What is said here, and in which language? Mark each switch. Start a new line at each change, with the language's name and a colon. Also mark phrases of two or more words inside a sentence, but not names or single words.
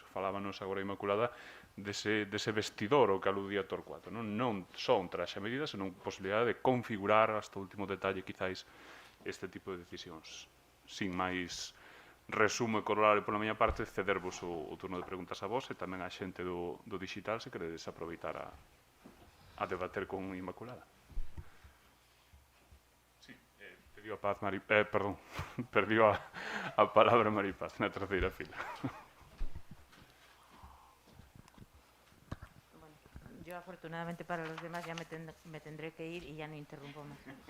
Galician: Falábanos agora Inmaculada dese vestidor ao que aludía Torcuato, non só un traxe a medida, senón posibilidade de configurar hasta o último detalle, quizáis, este tipo de decisións, sin máis resumo e corolario pola miña parte, cedervos o turno de preguntas a vos e tamén a xente do digital se queredes aproveitar a debater con Inmaculada. Sí, perdió a paz perdón, perdió a palabra Maripaz na terceira fila.
Spanish: Yo, afortunadamente para los demás, ya me tendré que ir y ya no interrumpo más.